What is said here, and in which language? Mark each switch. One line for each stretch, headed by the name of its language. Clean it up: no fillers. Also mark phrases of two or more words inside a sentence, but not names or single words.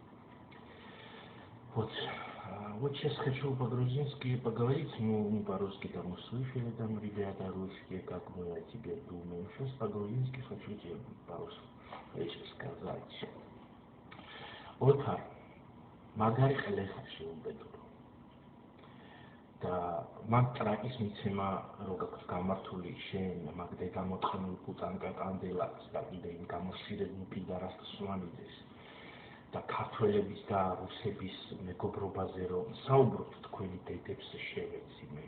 Russian: Вот сейчас хочу по-грузински поговорить, ну не по-русски, там услышали там ребята русские, как мы о тебе думаем. Сейчас по-грузински хочу тебе пару речи сказать. Отар,
Georgian: მაგარი ყლეხა შეუბედო. და მან ტრაკის მიცემა როგორც გამართული შენ მაგდე გამოწყენილ პუტანკა კანდელაკს და კიდე იმ გამოსირებულ პიდარას სვანიძეს და ქართველების და რუსების მეგობრობაზე რომ საუბრობთ თქვენი დედებს შევეცი მე.